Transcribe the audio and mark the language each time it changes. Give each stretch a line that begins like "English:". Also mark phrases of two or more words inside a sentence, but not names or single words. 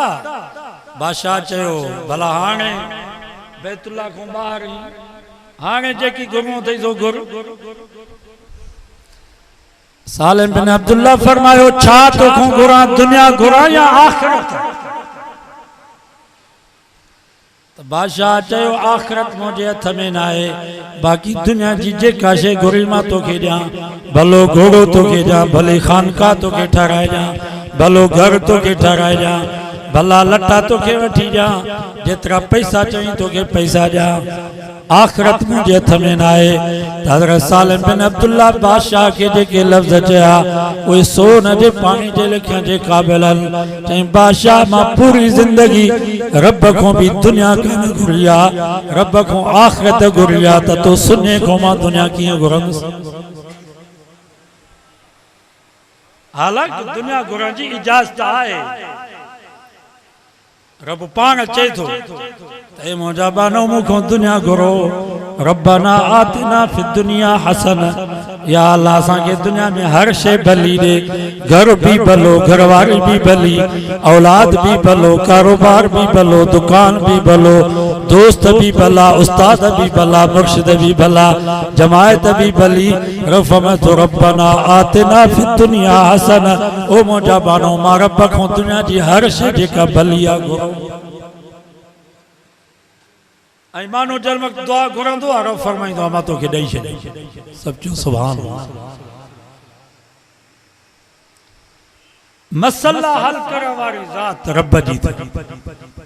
Sindhi: बादशाह चयो भला हाणे बैतुल्ला खां ॿाहिरि हाणे जेकी घुमो अथई सो घुर। सालिम बिन अब्दुल्ला फरमायो छा तोखां घुरां दुनिया घुरां या आखिरत? बादशाह चयो आखिरत मुझे हथ में ना है बाकी दुनिया जी जेका शइ घुरी मां तोखे ॾियां। भलो घोड़ो तोखे ॾियां भले खानका तोखे ठाराए ॾियां भलो घर तोखे ठाराए ॾियां भला लटा तोखे वठी ॾियां जेतिरा पैसा चई तोखे पैसा ॾियां। आखिरत मुझे हथ में ना है। हज़रत सालिम बिन अब्दुल्ला बादशाह के जेके लफ्ज़ चया उहे सोन जे पानी जे लिखण जे क़ाबिल आहिनि। चई बादशाह मां पूरी ज़िंदगी रब खां भी दुनिया कान घुरी आहे रब खां आखिरत घुरी आहे त तो सुने खां मां दुनिया कीअं घुरंदुसि? हालांकि दुनिया घुरण जी इजाज़त आहे। रब पाण चए थो ए मुंहिंजा बानो मूंखां दुनिया घुरो।
Arabic: ربنا آتنا في الدنيا حسنة.
Sindhi: या अल्लाह असांखे दुनिया में हर शइ भली ॾे। घर भी भलो घरवारी भी भली औलाद भी भलो कारोबार भी भलो दुकान भी भलो दोस्त भी भला उस्ताद भी भला मुर्शिद भी भला जमायत भी भली।
Arabic: रफ़मत ربنا آتنا في الدنيا حسنة.
Sindhi: ओ मुंहिंजा बानो मां रब खां दुनिया जी हर शइ जेका भली आहे घुरो। ऐं मानो जल वक़्तु दुआ घुरंदो आहे रब फरमाईंदो आहे मां तोखे ॾेई छॾी। सभु चयो
Arabic: سبحان الله.
Sindhi: मसला हल करण वारी ज़ात रब जी अथई।